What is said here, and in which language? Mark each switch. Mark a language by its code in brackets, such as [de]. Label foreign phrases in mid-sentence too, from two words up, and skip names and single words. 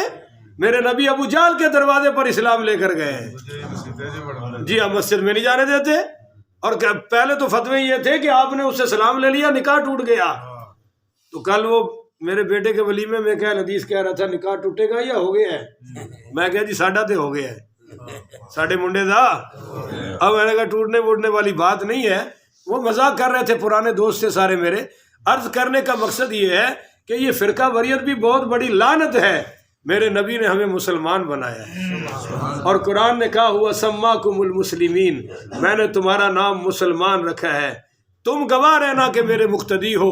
[ur] میرے نبی ابو جہل کے دروازے پر اسلام لے کر گئے ہیں، جی ہم مسجد میں نہیں جانے دیتے، اور پہلے تو فتوے یہ تھے کہ آپ نے اس سے سلام لے لیا نکاح ٹوٹ گیا۔ تو کل وہ میرے بیٹے کے ولیمے میں کیا حدیث کہہ رہا تھا نکاح ٹوٹے گا یا ہو گیا ہے؟ [pa] میں کہا جی ساڈا تے ہو گیا ہے، ساڈے منڈے دا۔ [ur] اب میں نے کہا ٹوٹنے ووٹنے والی بات نہیں ہے، وہ مذاق کر رہے تھے پرانے دوست سے سارے میرے۔ عرض کرنے کا مقصد یہ ہے کہ یہ فرقہ واریت بھی بہت بڑی لعنت ہے، میرے نبی نے ہمیں مسلمان بنایا ہے، اور قرآن نے کہا ہوا [ar] سماکم المسلمین، [ur] میں نے تمہارا نام مسلمان رکھا ہے، تم گواہ رہنا کہ میرے مقتدی ہو۔